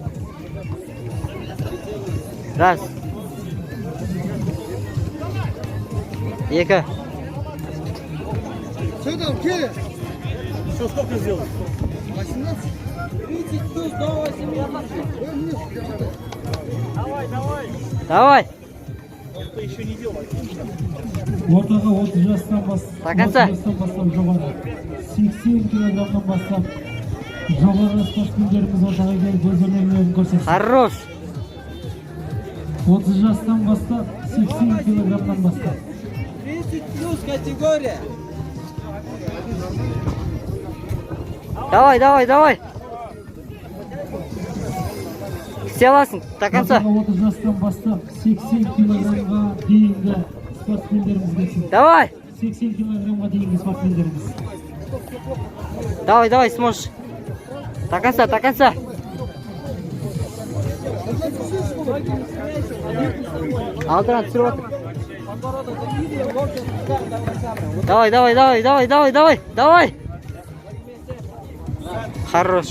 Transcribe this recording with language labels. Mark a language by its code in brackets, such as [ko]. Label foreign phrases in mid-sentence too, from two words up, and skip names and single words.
[ru] Раз. Екі. Что там, Келли? Что, сколько сделал? 18? 30 плюс до 18. Давай. Ты еще не делал. [kk] Ортаға 30 жастан [ru] До конца. [kk] бастап жоғары. 80 килограммнан бастап жоғары спортсмендеріміз ортаға келіп өз өнерлерін көрсетті. [ru] Хорош. [kk] 30 жастан бастап 80 килограммнан бастап. [ru] 30 плюс категория. [kk] Давай. істей аласың [ru] до конца. [kk] 30 жастан бастап 80 килограммға дейінгі спортсмендеріміз келсін. [ru] Давай. [kk] 80 килограммға дейінгі спортсмендеріміз. [ru] Давай, давай, сможешь. До конца, до конца. [kk] Алтыран түсіріп отыр. [ru] Давай, давай, давай, давай, давай, давай, давай. Хорош.